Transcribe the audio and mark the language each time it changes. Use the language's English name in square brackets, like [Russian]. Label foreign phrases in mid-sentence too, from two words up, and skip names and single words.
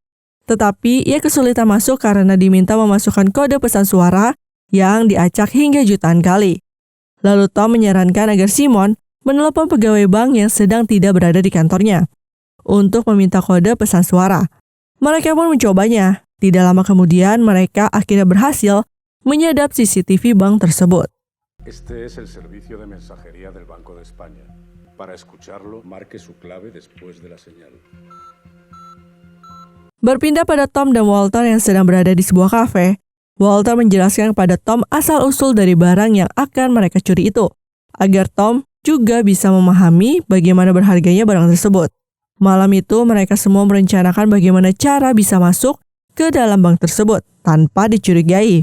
[Indonesian] Tetapi ia kesulitan masuk karena diminta memasukkan kode pesan suara yang diacak hingga jutaan kali. Lalu Tom menyarankan agar Simon menelepon pegawai bank yang sedang tidak berada di kantornya untuk meminta kode pesan suara. Mereka pun mencobanya. Tidak lama kemudian mereka akhirnya berhasil menyadap CCTV bank tersebut. [Spanish] Este es el servicio de mensajería del Banco de España. Para escucharlo, marque su clave después de la señal. [Indonesian] Berpindah pada Tom dan Walter yang sedang berada di sebuah kafe, Walter menjelaskan kepada Tom asal-usul dari barang yang akan mereka curi itu, agar Tom juga bisa memahami bagaimana berharganya barang tersebut. Malam itu, mereka semua merencanakan bagaimana cara bisa masuk ke dalam bank tersebut tanpa dicurigai.